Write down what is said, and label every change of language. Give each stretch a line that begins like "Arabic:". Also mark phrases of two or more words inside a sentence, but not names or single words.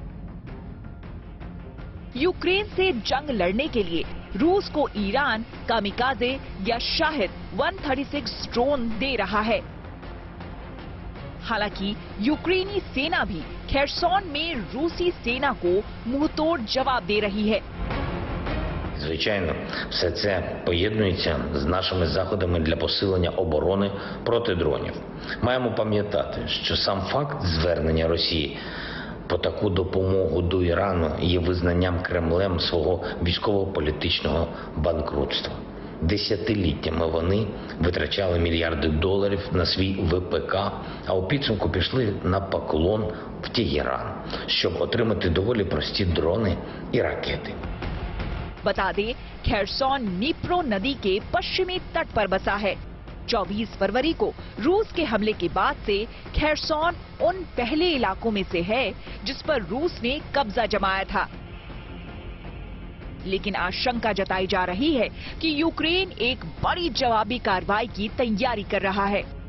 Hindi: यूक्रेन से जंग लड़ने के लिए रूस को ईरान कामिकाजे या शाहिद 136 ड्रोन दे रहा है। हालांकि यूक्रेनी सेना भी खेरसोन में रूसी सेना को मुंहतोड़ जवाब दे रही है।
Ukrainian: Звичайно, все це поєднується з нашими заходами для посилення оборони проти дронів. Маємо пам'ятати, що сам факт звернення Росії по таку допомогу до Ірану є визнанням Кремлем свого військово-політичного банкрутства. Десятиліттями вони витрачали мільярди доларів на свій ВПК, а у підсумку пішли на поклон в Тегеран, щоб отримати доволі прості дрони і ракети.
Hindi: बता दें, खेरसौन नीप्रो नदी के पश्चिमी तट पर बसा है। 24 फरवरी को रूस के हमले के बाद से खेरसौन उन पहले इलाकों में से है जिस पर रूस ने कब्जा जमाया था। लेकिन आशंका जताई जा रही है कि यूक्रेन एक बड़ी जवाबी कार्रवाई की तैयारी कर रहा है।